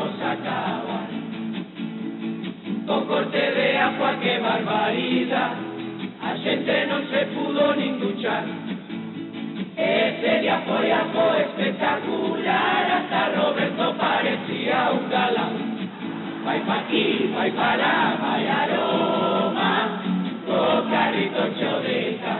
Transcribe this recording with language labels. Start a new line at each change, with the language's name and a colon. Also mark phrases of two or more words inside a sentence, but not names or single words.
Spanish: acabar. Con corte de agua, que barbaridad,
Galician: a xente non se pudo nin duchar. Ese día foi algo espectacular, hasta Roberto parecía un galán. Vai pa aquí, vai pa lá, vai aroma, co carrito cheo de can.